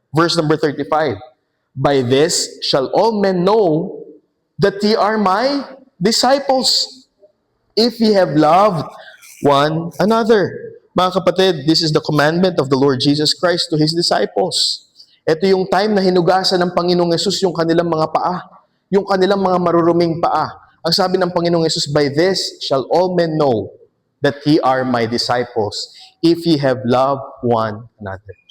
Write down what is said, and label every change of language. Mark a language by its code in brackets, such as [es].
[en] Verse number 35. By this shall all men know that ye are my disciples, if ye have loved one another. Mga kapatid, this is the commandment of the Lord Jesus Christ to His disciples. [tl] Ito yung time na hinugasan ng Panginoong Yesus yung kanilang mga paa, yung kanilang mga maruruming paa. Ang sabi ng Panginoong Yesus, [en] by this shall all men know that ye are my disciples, if ye have loved one another.